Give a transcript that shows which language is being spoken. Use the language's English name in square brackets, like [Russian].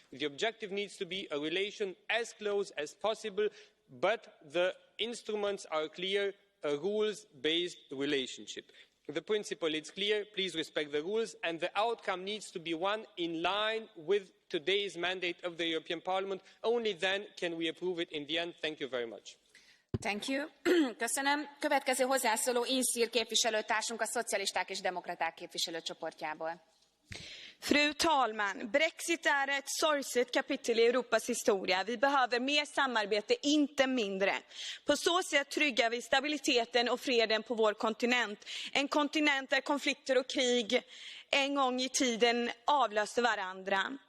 [English] The objective needs to be a relation as close as possible, but the instruments are clear, a rules-based relationship. The principle is clear, please respect the rules, and the outcome needs to be one in line with today's mandate of the European Parliament. Only then can we approve it in the end. Thank you very much. Thank you. [Hungarian] Köszönöm. Következő hozzászóló Insir képviselőtársunk a Szocialisták és Demokraták képviselőcsoportjából. [Swedish] Fru talman! Brexit är ett sorgset kapitel i Europas historia. Vi behöver mer samarbete, inte mindre. På så sätt tryggar vi stabiliteten och freden på vår kontinent. En kontinent där konflikter och krig en gång i tiden avlöste varandra.